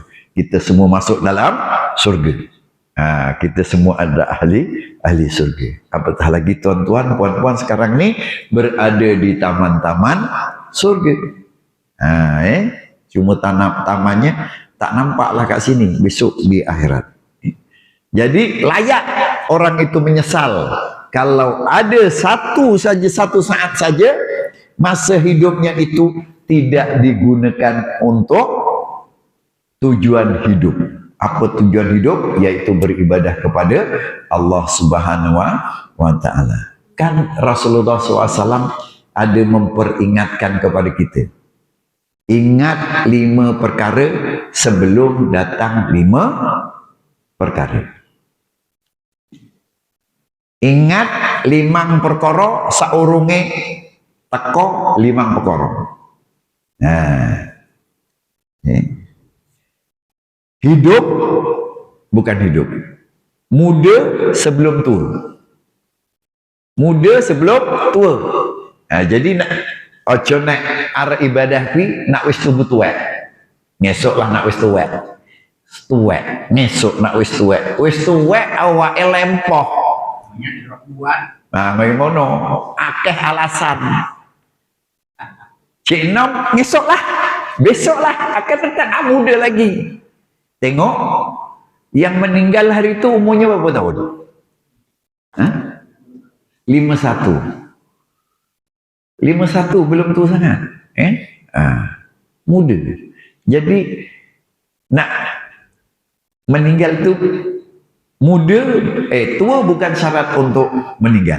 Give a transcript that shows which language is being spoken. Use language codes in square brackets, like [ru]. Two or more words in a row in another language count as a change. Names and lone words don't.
[ms] Kita semua masuk dalam surga. Kita semua ada ahli surga. Apatah lagi tuan-tuan, puan-puan sekarang ni berada di taman-taman surga. Cuma tamannya tak nampaklah kat sini, besok di akhirat. Jadi layak orang itu menyesal kalau ada satu saat saja masa hidupnya itu tidak digunakan untuk tujuan hidup. Apa tujuan hidup? Yaitu beribadah kepada Allah [ar] سبحانه وتعالى. [ms] Kan Rasulullah SAW ada memperingatkan kepada kita. Ingat 5 perkara sebelum datang 5 perkara. Ingat 5 perkara [jv] saurunge teko [ms] 5 perkara. Hidup bukan hidup. Muda sebelum tua. Muda sebelum tua. [jv] Jadi nak ojo nak arah ibadah pi nak wis tua. Ngesok lah nak wis tua. Tua, ngesok nak wis tua. Wis tua awake lempoh. Bagaimana? Akeh alasan. Cik Nom, ngesok lah. [ms] Besok lah. Akan tetap muda lagi. Tengok. Yang meninggal hari itu umurnya berapa tahun? 51. 51 belum tua sangat. Muda. Jadi nak meninggal tu muda, tua bukan syarat untuk meninggal.